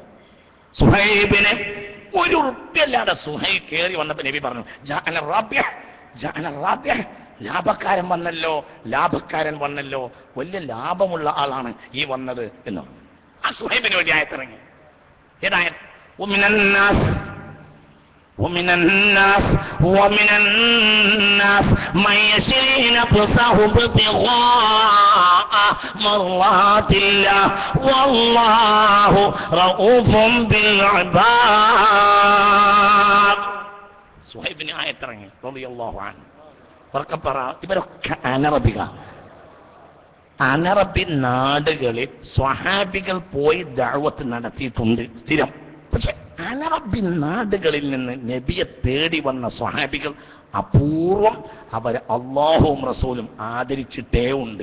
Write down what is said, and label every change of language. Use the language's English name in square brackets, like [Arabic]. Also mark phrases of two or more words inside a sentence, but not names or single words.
[Malayalam] സുഹൈബിനെ ഒരു ഉറുപ്പ്യല്ലാതെ സുഹൈബ് കയറി വന്നപ്പോ നബി പറഞ്ഞു, ലാഭക്കാരൻ വന്നല്ലോ, ലാഭക്കാരൻ വന്നല്ലോ, വലിയ ലാഭമുള്ള ആളാണ് ഈ വന്നത് എന്ന്. ആ സുഹൈബിന് വേണ്ടി ആയത്തിറങ്ങി. [Arabic] ഏതായത് ومن الناس من يشري نفسه ابتغاء مرضات الله والله رؤوف بالعباد. [Malayalam] സുഹൈബിന് ആയത്തിറങ്ങി [Arabic] رضي الله عنه. [Malayalam] ഇവരൊക്കെ അനറബി നാടുകളിൽ സ്വഹാബികൾ പോയി ദഅവത്ത് നടത്തിയിട്ടുണ്ട് സ്ഥിരം. പക്ഷെ അനറബി നാടുകളിൽ നിന്ന് നബിയെ തേടി വന്ന സ്വഹാബികൾ അപൂർവം അവരെ അള്ളാഹുവും റസൂലും ആദരിച്ചിട്ടേ ഉണ്ട്.